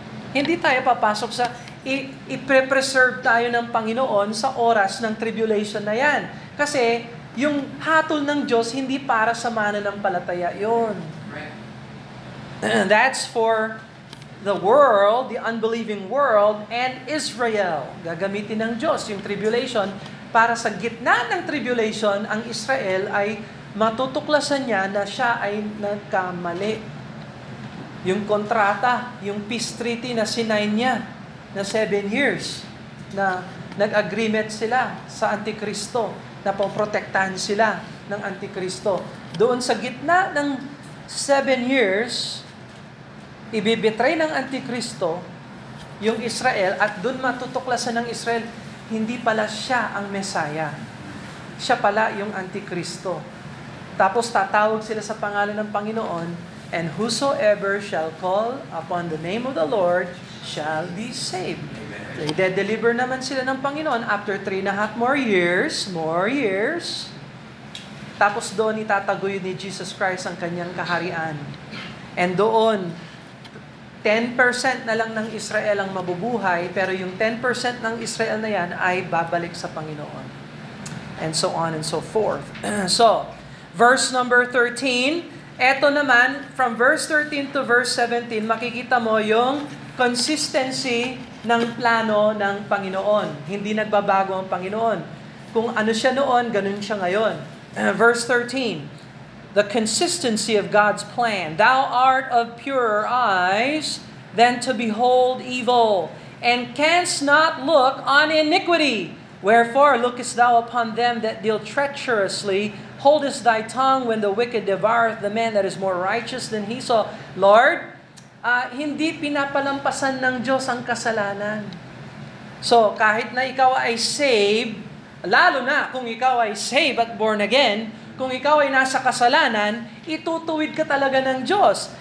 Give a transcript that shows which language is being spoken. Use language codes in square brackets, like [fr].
[tl] Hindi tayo papasok sa i-preserve tayo ng Panginoon sa oras ng tribulation na yan. Kasi yung hatol ng Diyos, hindi para sa mananampalataya yun. [en] That's for the world, the unbelieving world, and Israel. [tl] Gagamitin ng Diyos yung tribulation para sa gitna ng tribulation, ang Israel ay matutuklasan niya na siya ay nagkamali. Yung kontrata, yung peace treaty na sinain niya na 7 years na nag-agreement sila sa Antikristo na poprotektahan sila ng Antikristo. Doon sa gitna ng 7 years, ibibitray ng Antikristo yung Israel at doon matutuklasan ng Israel, hindi pala siya ang Mesaya. Siya pala yung Antikristo. Tapos tatawag sila sa pangalan ng Panginoon, [en] and whosoever shall call upon the name of the Lord shall be saved. [tl] So, i-deliver naman sila ng Panginoon [en] after 3.5 more years. [tl] Tapos doon itataguyod ni Jesus Christ ang kanyang kaharian. And doon, 10% na lang ng Israel ang mabubuhay, pero yung 10% ng Israel na yan ay babalik sa Panginoon. [en] And so on and so forth. So, verse number 13, [tl] eto naman, [en] from verse 13 to verse 17, [tl] makikita mo yung consistency ng plano ng Panginoon. Hindi nagbabago ang Panginoon. Kung ano siya noon, ganun siya ngayon. [en] Verse 13, the consistency of God's plan. Thou art of purer eyes than to behold evil, and canst not look on iniquity. Wherefore lookest thou upon them that deal treacherously, holdest thy tongue when the wicked devoureth the man that is more righteous than he. [tl] So, Lord, hindi pinapalampasan ng Diyos ang kasalanan. So, kahit na ikaw ay saved, lalo na kung ikaw ay saved at born again, kung ikaw ay nasa kasalanan, itutuwid ka talaga ng Diyos.